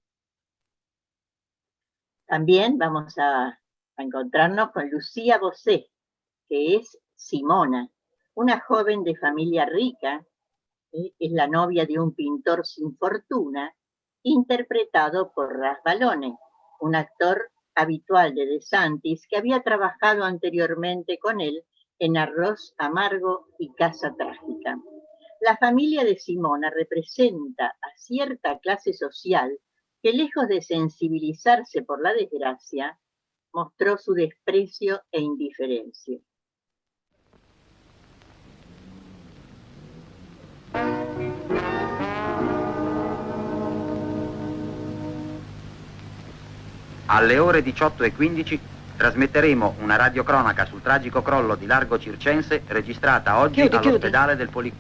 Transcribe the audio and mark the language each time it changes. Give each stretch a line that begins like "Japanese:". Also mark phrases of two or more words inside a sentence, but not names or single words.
Spanish: También vamos a encontrarnos con Lucía Bosé, que es Simona, una joven de familia rica, es la novia de un pintor sin fortuna, interpretado por Ras Balone, un actor habitual de De Santis que había trabajado anteriormente con él en Arroz Amargo y Casa Trágica. La familia de Simona representa a cierta clase social que, lejos de sensibilizarse por la desgracia, mostró su desprecio e indiferencia.
Italian: Alle ore 18:15 trasmetteremo una radiocronaca sul tragico crollo di Largo Circense registrata oggi all'ospedale del Policlinico.